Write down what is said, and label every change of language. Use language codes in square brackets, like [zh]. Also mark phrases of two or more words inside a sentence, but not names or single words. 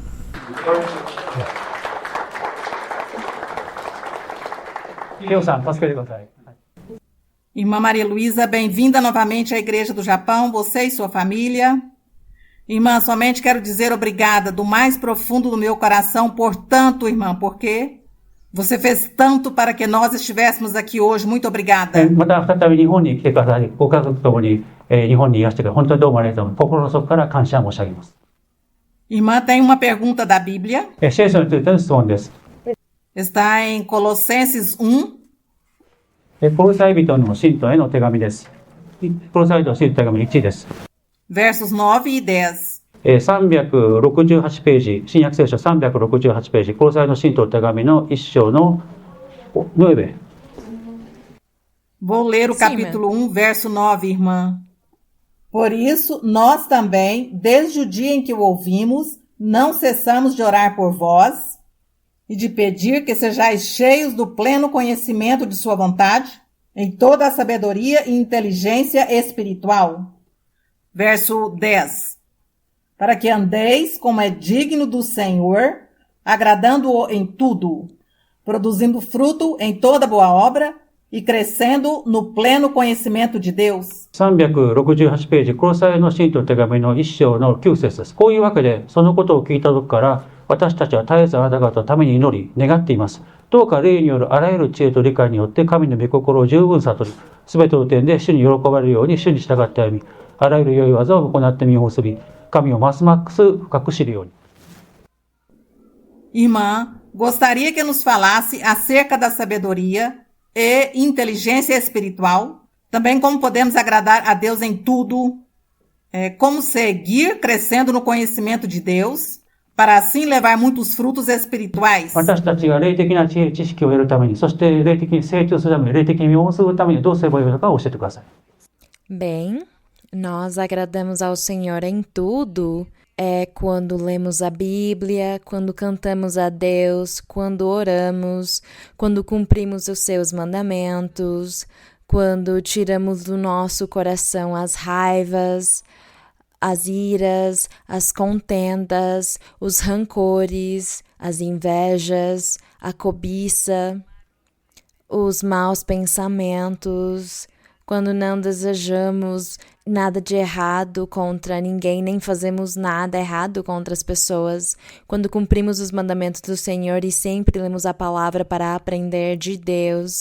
[pt] Irmã Maria Luísa, bem-vinda novamente à Igreja do Japão, você e sua família. Irmã, somente quero dizer obrigada do mais profundo do meu coração por tanto, irmã, porque você fez tanto para que nós estivéssemos aqui hoje. Muito obrigada. [ja] また再び日本に来てくださり、ご家族ともに日本にいらしてくださり、本当にどうもありがとうございます。心の底から感謝申し上げます。 [pt] Irmã, tem uma pergunta da Bíblia. [ja] 聖書についての質問です。 [pt] Está em Colossenses 1, [ja] コロサイ人の信徒への手紙です。コロサイ人の信徒の手紙1です。 [pt] versos 9 e 10. [ja] 368 ページ、新約聖書368ページ、コロサイの信徒の手紙の1章の9。 [pt] Vou ler o capítulo 1, verso 9, irmã. Por isso, nós também, desde o dia em que o ouvimos, não cessamos de orar por vós e de pedir que sejais cheios do pleno conhecimento de sua vontade, em toda a sabedoria e inteligência espiritual. Verso 10. Para que andeis como é digno do Senhor, agradando-o em tudo, produzindo fruto em toda boa obra e crescendo no pleno conhecimento de Deus. [ja] 368 ページ、コロサイの信徒の手紙の1章の9節です。こういうわけで、そのことを聞いた時から、私たちは絶えずあなた方のために祈り、願っています。どうか霊によるあらゆる知恵と理解によって、神の御心を十分悟り、すべての点で主に喜ばれるように主に従って歩み、あらゆる良い技を行って身を結び、神をますます深く知るように。 [pt] Irmã, gostaria que nos falasse acerca da sabedoria e inteligência espiritual, também como podemos agradar a Deus em tudo, como seguir crescendo no conhecimento de Deus, para assim levar muitos frutos espirituais. [ja] 私たちが霊的な知恵、知識を得るために、そして霊的に成長するために、霊的に身を結ぶためにどうすればよいのか教えてください。 [pt] Bem, nós agradamos ao Senhor em tudo. É quando lemos a Bíblia, quando cantamos a Deus, quando oramos, quando cumprimos os seus mandamentos, quando tiramos do nosso coração as raivas, as iras, as contendas, os rancores, as invejas, a cobiça, os maus pensamentos, quando não desejamos nada de errado contra ninguém, nem fazemos nada errado contra as pessoas, quando cumprimos os mandamentos do Senhor e sempre lemos a palavra para aprender de Deus.